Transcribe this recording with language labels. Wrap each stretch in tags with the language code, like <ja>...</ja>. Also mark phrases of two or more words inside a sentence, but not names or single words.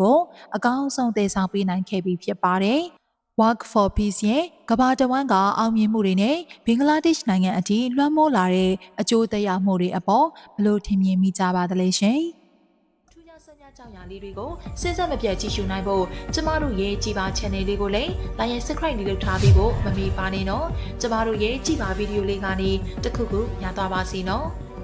<my>ကိုအကောင်းဆုံးတည်ဆောက်ပေးနိုင်ခဲ့ပြီဖြစ်ပါတယ်။ Walk for Peace ရဲ့ကမ္ဘာတဝန်းကအောင်မြင်မှုတွေနဲ့ဘင်္ဂလားဒေ့ရှ်နိုင်ငံအထိလွှမ်းမိုးလာတဲ့အကျိုးသက်ရောက်မှုတွေအပေါ်ဘယ်လိုထင်မြင်မိကြပါသလဲရှင်။ထူးခြားဆန်းကြောင်ရာလေးတွေကိုစဉ်ဆက်မပြတ်ကြည့်ရှုနိုင်ဖို့ကျမတို့ရဲ့ကြည်ပါ channel လေးကိုလည်း</my> <en>like and subscribe</en> <my>လေးလုပ်ထားပြီးဖို့မမေ့ပါနဲ့နော်ကျမတို့ရဲ့ကြည်ပါဗီဒီယိုလေးကနေတစ်ခုခုရသွားပါစေနော်။</my>